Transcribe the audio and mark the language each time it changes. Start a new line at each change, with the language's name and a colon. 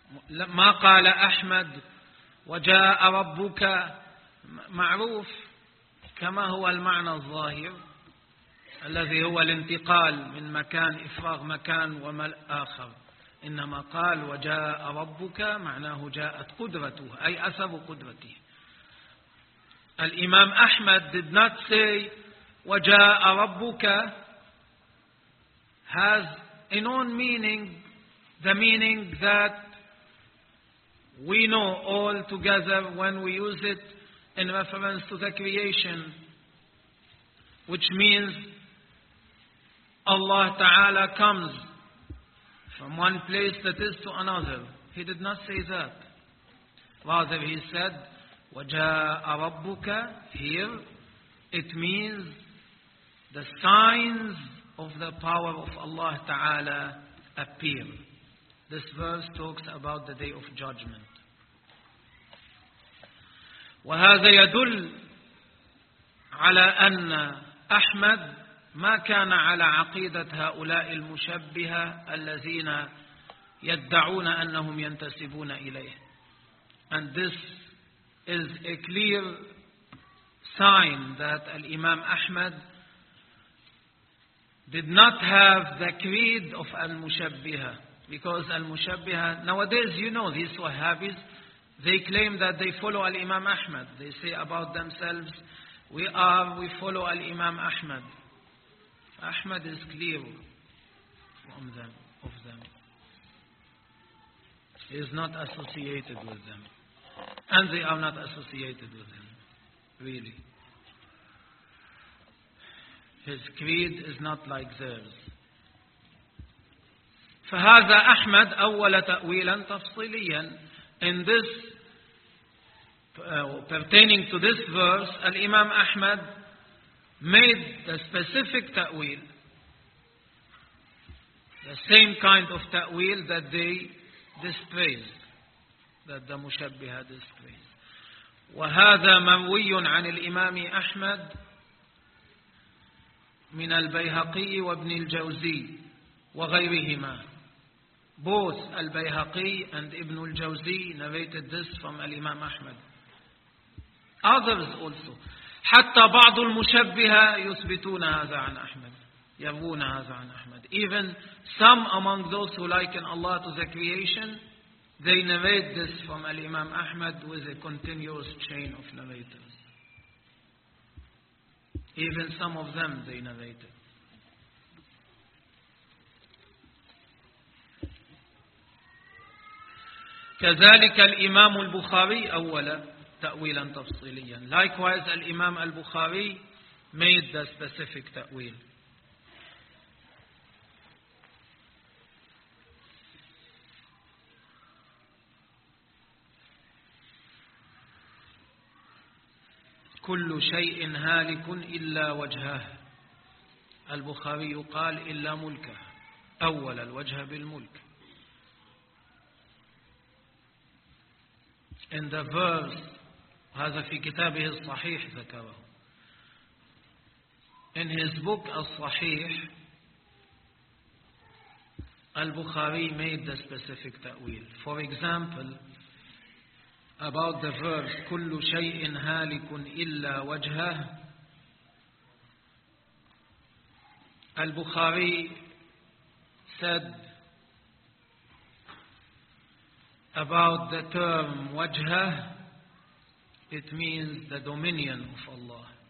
Arabic: ما قال أحمد وجاء ربك معروف كما هو المعنى الظاهر الذي هو الانتقال من مكان إفراغ مكان ومل آخر, إنما قال وجاء ربك معناه جاءت قدرته, أي أثر قدرته.
English: الإمام أحمد did not say
Arabic: وجاء ربك
English: has in own meaning the meaning that we know all together when we use it in reference to the creation, which means Allah Ta'ala comes from one place that is to another. He did not say that. Rather, he said,
Arabic: وَجَاءَ رَبُّكَ,
English: here, it means the signs of the power of Allah Ta'ala appear. This verse talks about the Day of Judgment.
Arabic: وهذا يدل على أن أحمد ما كان على عقيدة هؤلاء المشبهة الذين يدعون أنهم ينتسبون إليه.
English: And this is a clear sign that الإمام أحمد did not have the creed of المشبهة, because المشبهة nowadays, you know, these Wahhabis, they claim that they follow Al-Imam Ahmad. They say about themselves, we follow Al-Imam Ahmad. Ahmad is clear from them, of them. He is not associated with them. And they are not associated with him, really. His creed is not like theirs.
Arabic: فهذا أحمد أول تأويلا تفصيليا.
English: In this, pertaining to this verse, Al-Imam Ahmad made the specific ta'wil, the same kind of ta'wil that they dispraised. that the Mushabbiha disbelieves.
Arabic: وهذا مروي عن الإمام أحمد من البيهقي وابن الجوزي وغيرهما.
English: Both البيهقي and ابن الجوزي narrated this from الإمام أحمد. Others also.
Arabic: حتى بعض المشبهة يثبتون هذا عن أحمد. يروون هذا عن أحمد.
English: Even some among those who liken Allah to the creation, they narrate this from الإمام أحمد with a continuous chain of narrators. Even some of them, they narrated.
Arabic: كذلك الإمام البخاري أولا تأويلا تفصيليا.
English: Likewise, الإمام البخاري made the specific تأويل.
Arabic: كل شيء هالك إلا وجهه. البخاري قال إلا ملكه. أول الوجه بالملك.
English: In the verse,
Arabic: هذا في كتابه الصحيح ذكره.
English: In his book الصحيح, البخاري made the specific تأويل. For example, about the verse
Arabic: كل شيء هالك إلا وجهه,
English: البخاري said about the term وجهه, it means the dominion of Allah.